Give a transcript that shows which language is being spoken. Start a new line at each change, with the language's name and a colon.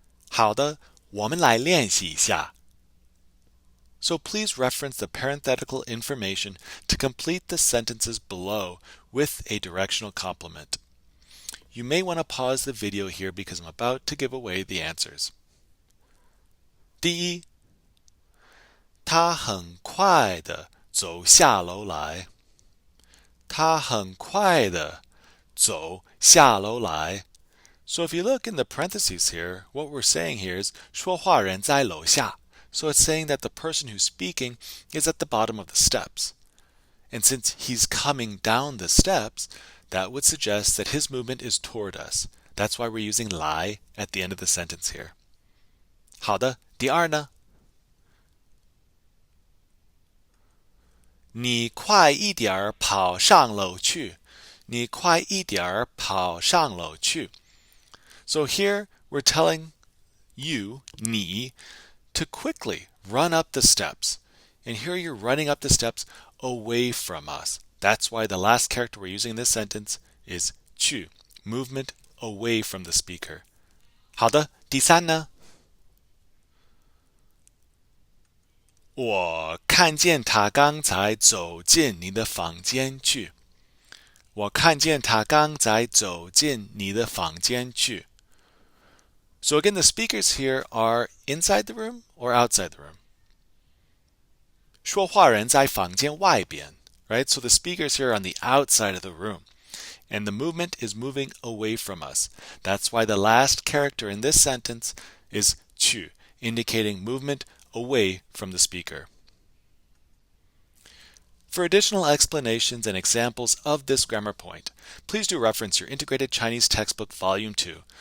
Chinese: 好的，我们来练习一下.
English: So please reference the parenthetical information to complete the sentences below with a directional complement. You may want to pause the video here because I'm about to give away the answers.
Chinese: 第一，他很快地走下楼来。他很快地走下楼来。
English: So if you look in the parentheses here, what we're saying here is
Chinese: 说话人在楼下.
English: So it's saying that the person who's speaking is at the bottom of the steps. And since he's coming down the steps, that would suggest that his movement is toward us. That's why we're using 来 at the end of the sentence here.
Chinese: 好的，第二呢？你快一点儿跑上楼去。你快一点儿跑上楼去。
English: So here we're telling you, 你, to quickly run up the steps. And here you're running up the steps away from us. That's why the last character we're using in this sentence is 去, movement away from the speaker.
Chinese: 好的，第三呢？我看见他刚才走进你的房间去。我看见他刚才走进你的房间去。
English: So again, the speakers here are inside the room or outside the room.
Chinese: 说话人在房间外边, right?
English: So the speakers here are on the outside of the room. And the movement is moving away from us. That's why the last character in this sentence is 去, indicating movement away from the speaker. For additional explanations and examples of this grammar point, please do reference your Integrated Chinese Textbook Volume 2.